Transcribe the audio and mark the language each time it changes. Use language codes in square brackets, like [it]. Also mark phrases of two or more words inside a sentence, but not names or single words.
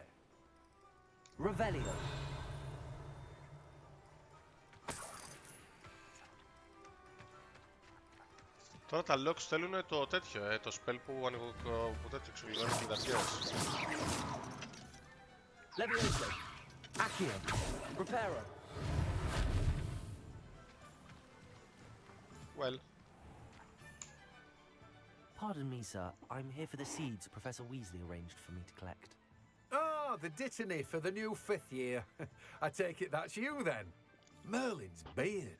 [en] Revelio. [el] Τώρα τα locks θέλουν το τέτοιο, το spell που ανοίγω που τέτοιο εξωγειώνει κλειδαρχές. [en] Levioso. Accio. Preparo. Well. Pardon me, sir. I'm here for the seeds Professor Weasley arranged for me to collect. Oh, the dittany for the new 5th year. I take it that's you then. Merlin's beard.